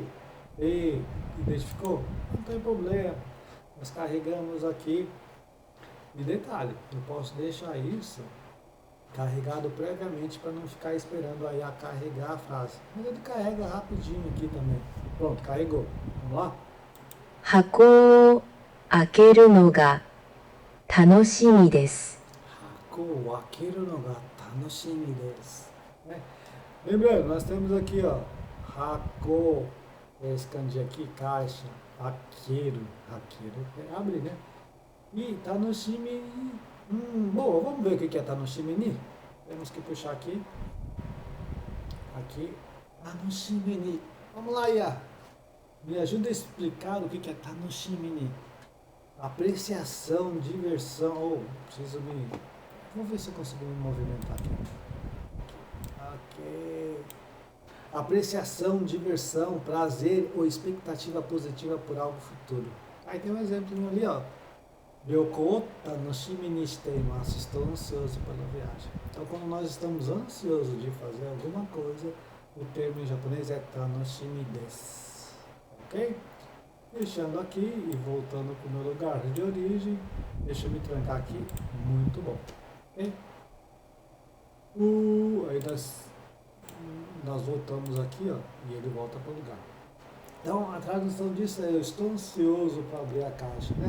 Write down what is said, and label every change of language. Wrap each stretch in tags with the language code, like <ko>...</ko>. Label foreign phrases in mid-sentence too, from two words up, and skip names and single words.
<pt>E identificou? Não tem problema. Nós carregamos aqui. E detalhe, eu posso deixar isso carregado previamente para não ficar esperando aí a carregar a frase. Mas ele carrega rapidinho aqui também. Pronto, carregou. Vamos lá?</pt> <ja>箱を開けるのが楽しみです。箱を開けるのが楽しみです。Né?</ja> <pt>Lembrando, nós temos aqui, ó, hako, esse kanji aqui, caixa, hakeru, abre, né? E tanoshimi, bom, vamos ver o que é</pt> <ja>楽しみに?</ja> <pt>Temos que puxar aqui,</pt> <ja>楽しみに.</ja> <pt>Vamos lá, Ia. Me ajuda a explicar o que é</pt> <ja>楽しみに.</ja> <pt>Apreciação, diversão, vamos ver se eu consigo me movimentar aqui. Ok. Apreciação, diversão, prazer ou expectativa positiva por algo futuro. Aí tem um exemplo ali, ó.</pt> <ja>旅行楽しみにしています.</ja> <pt>Estou ansioso pela viagem. Então, quando nós estamos ansiosos de fazer alguma coisa, o termo em japonês é</pt> <ja>楽しみです.</ja> <pt>Ok? Fechando aqui e voltando para o meu lugar de origem. Deixa eu me trancar aqui. Muito bom. Ok? Aí nós voltamos aqui, ó, e ele volta para o lugar. Então, a tradução disso é: eu estou ansioso para abrir a caixa, né?</pt>